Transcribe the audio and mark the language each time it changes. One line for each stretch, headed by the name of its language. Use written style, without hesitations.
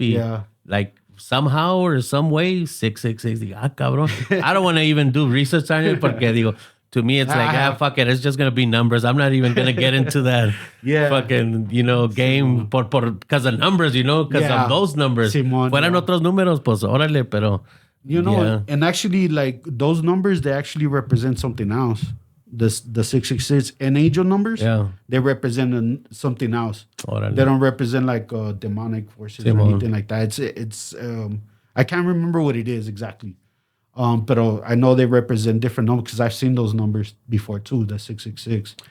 English: Yeah. Like somehow or some way, 666.
Spanish: Ah, cabrón.
English: I don't want to even do research on it
Spanish: porque digo,
English: to me, it's like, fuck it. It's just going to be numbers. I'm not even going to get into that fucking, you know, game because of numbers, you know, because of those numbers.
Spanish: Fueran otros números, pues, órale, pero...
English: You know, and actually, like, those numbers, they actually represent something else. The 666 and angel numbers, they represent something else. Órale. They don't represent, like, demonic forces or anything like that. It's I can't remember what it is exactly. But I know they represent different numbers because I've seen those numbers before too, the 666.